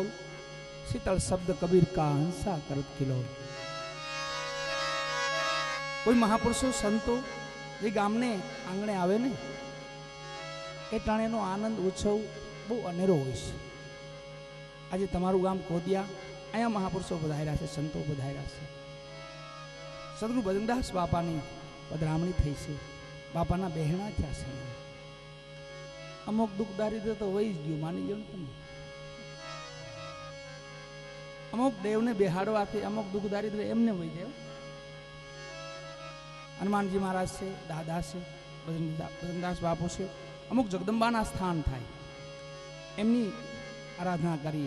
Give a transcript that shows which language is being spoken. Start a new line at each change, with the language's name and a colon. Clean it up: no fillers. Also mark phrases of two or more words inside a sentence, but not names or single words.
Hindi: शीतल शब्द कबीर का हंसा करत किलोल।
Gujarati: કોઈ મહાપુરુષો સંતો જે ગામને આંગણે આવે ને એ ટાણેનો આનંદ ઉત્સવ બહુ અનેરો હોય છે। આજ તમારું ગામ કોદિયા અહીંયા મહાપુરુષો પધાર્યા છે, સંતો પધાર્યા છે। સદગુરુ ભજનદાસ બાપાની પધરામણી થઈ છે। બાપાના બહેણા થયા છે। અમુક દુખ દારિદ્ર તો વહી જ ગયું, માની લો ને તમે। અમુક દેવને બેહાડવાથી અમુક દુખ દારિદ્ર એમને વહી જાય।
Hindi: हनुमानजी महाराज से, दादा से, भजनदास बापू से
Gujarati: અમુક જગદંબાના સ્થાન થાય, એમની આરાધના કરીએ।